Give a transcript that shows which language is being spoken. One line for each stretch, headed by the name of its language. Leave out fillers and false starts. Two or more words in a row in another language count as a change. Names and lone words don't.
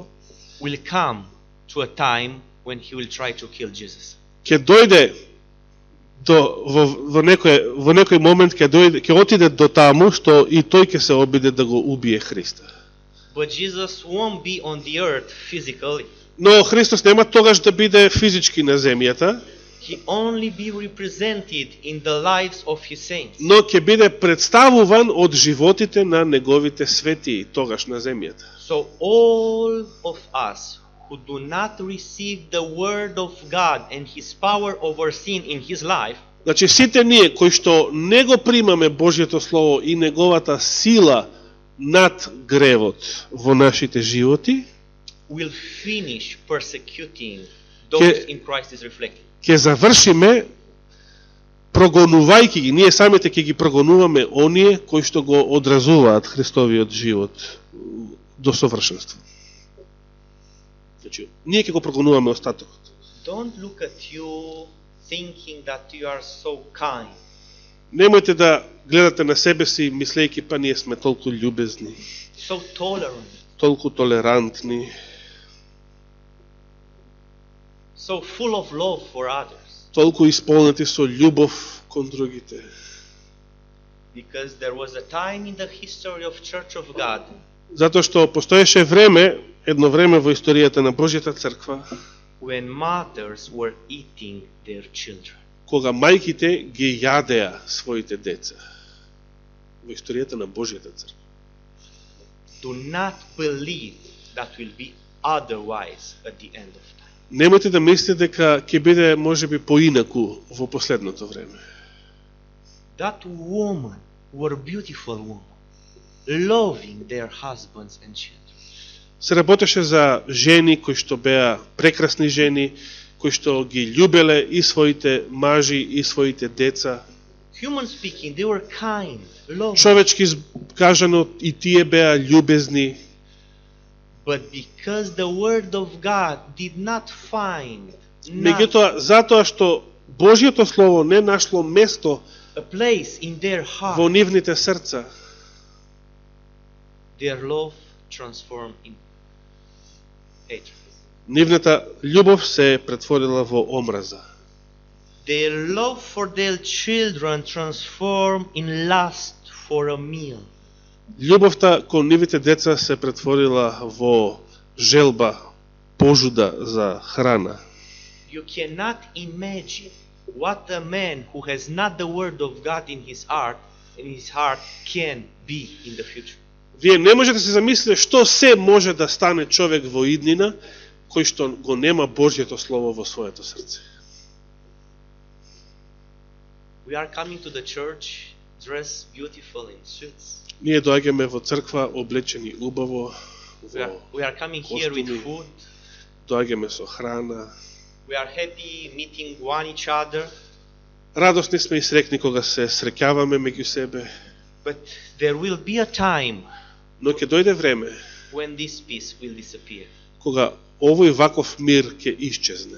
English: will come to a time when he will try to kill Jesus.
Macedonian: ќе дојде во некој момент ќе отиде до таму што и тој ќе се обиде да го убие Христа.
English: But Jesus won't be on the earth physically.
Macedonian: Но Христос нема тогаш да биде физички на земјата,
English: he only be represented in the lives of his saints.
Macedonian: но ќе биде представуван од животите на неговите светии тогаш на земјата.
English: So all of us who do not receive the word of God and his power over sin in his life,
Macedonian: Значи сите ние кои што не го примаме Божјето слово и неговата сила над гревот во нашите животи,
English: will finish persecuting those in Christ is reflected.
Macedonian: ќе завршиме прогонувајќи ги, ние самите ќе ги прогонуваме оние кои што го одразуваат Христовиот живот до совршенство. Значи, ние ќе го прогонуваме остатокот.
English: Don't look at you thinking that you are so kind.
Macedonian: Немојте да гледате на себе си мислејќи па ние сме толку љубезни,
English: So tolerant,
Macedonian: толку толерантни,
English: so full of love for others.
Macedonian: толку исполнети со љубов кон другите.
English: Because there was a time in the history of Church of God
Macedonian: Затоа што постоеше време, едно време во историјата на Божјата црква, when mothers were eating their children. кога мајките ги јадеа своите деца. Во историјата на Божјата црква.
English: Do not believe that will be otherwise at the end of time.
Macedonian: Немојте да мислите дека ќе биде можеби поинаку во последното време.
English: That woman were beautiful women, loving their husbands and children.
Macedonian: Се работеше за жени кои што беа прекрасни жени, кои што ги љубеле и своите мажи и своите деца.
English: Human speaking, they were kind, loving.
Macedonian: Човечки кажано и тие беа љубезни,
English: But because the word of God did not find
Macedonian: меѓутоа затоа што Божјото слово не нашло место
English: a place in their
Macedonian: во
English: heart,
Macedonian: нивните срца,
English: their love transformed in hatred.
Macedonian: нивната љубов се претворила во омраза.
English: Their love for their children transformed in lust for a meal.
Macedonian: Љубовта кон нивите деца се претворила во желба, пожуда за храна.
English: You cannot imagine what a man who has not the word of God in his heart can be in the future.
Macedonian: Вие не можете да се замислите што се може да стане човек во иднина кој што го нема Божјето слово во своето срце.
English: We are coming to the church dressed beautiful in suits.
Macedonian: Ние доаѓаме во црква облечени убаво,
English: We are coming here with
Macedonian: костуми,
English: food.
Macedonian: доаѓаме со храна.
English: We are happy meeting one each other.
Macedonian: Радосни сме и срекни кога се среќаваме меѓу себе,
English: But there will be a time
Macedonian: но ќе дојде време
English: when this peace will disappear.
Macedonian: кога овој ваков мир ќе исчезне.